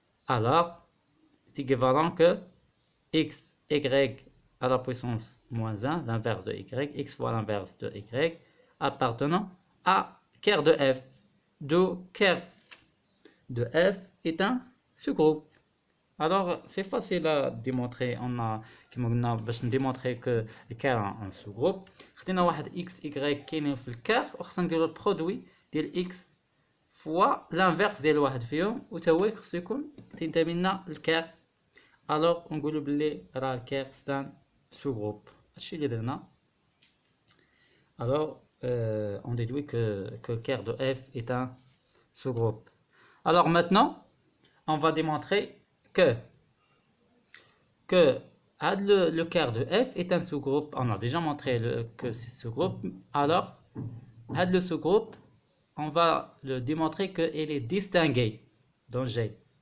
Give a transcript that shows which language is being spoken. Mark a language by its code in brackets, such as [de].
[fr] Alors, c'est équivalent que x, y à la puissance moins 1, l'inverse de y, x fois l'inverse de y, appartenant à ker de f. D'où ker de f est un sous-groupe. Alors, c'est facile à démontrer. On a باش démontrer que ker est un sous-groupe. [ar] خدينا واحد x, y كاينين في الكار وخصنا نديرو البرودوي ديال x فوا لانفيرس ديال واحد فيهم وتا هو خصو يكون تينتمي لنا الكار. الوغ نقولو بلي راه الكار سي sous-groupe. هادشي اللي درنا. [fr] Alors, on déduit que le ker de f est un sous-groupe. Alors maintenant, on va démontrer que le ker de f est un sous-groupe. On a déjà montré que c'est sous-groupe. Alors, le sous-groupe, on va le démontrer qu'il est distingué dans G.